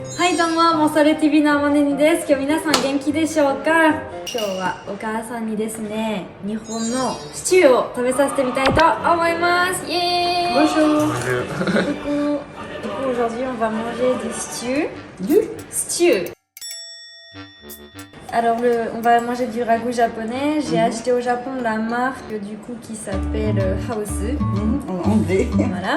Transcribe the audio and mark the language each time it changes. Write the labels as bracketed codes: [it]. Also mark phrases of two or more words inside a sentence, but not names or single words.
[ja] はいどうも、モソレ TV のあまねにです。今日皆さん元気でしょうか。今日はお母さんにですね、日本のシチューを食べさせてみたいと思います。イエーイ。 [fr] Bonjour. Du coup, aujourd'hui on va manger du stew. Du Stew. Alors on va manger du ragoût japonais. J'ai acheté au Japon la marque du coup qui s'appelle House. En anglais. Voilà.